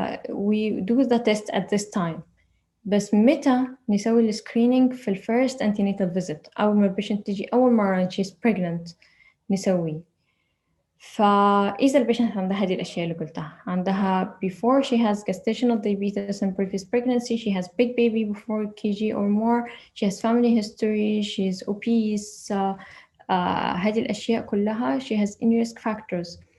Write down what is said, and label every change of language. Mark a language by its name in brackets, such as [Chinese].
[English] we do the test at this time. [Arabic] بس متى نسوي السكرينينج؟ في الفيرست [English] antenatal visit، [Arabic] أول ما البيشنت تجي أول مرة [English] she's pregnant [Arabic] نسويه. فإذا البيشنت عندها هذه الأشياء اللي قلتها، عندها [English] before she has gestational diabetes and previous pregnancy، she has big baby before kg or more، she has family history، she is obese، [Arabic] هذه الأشياء كلها [English] she has any risk factors.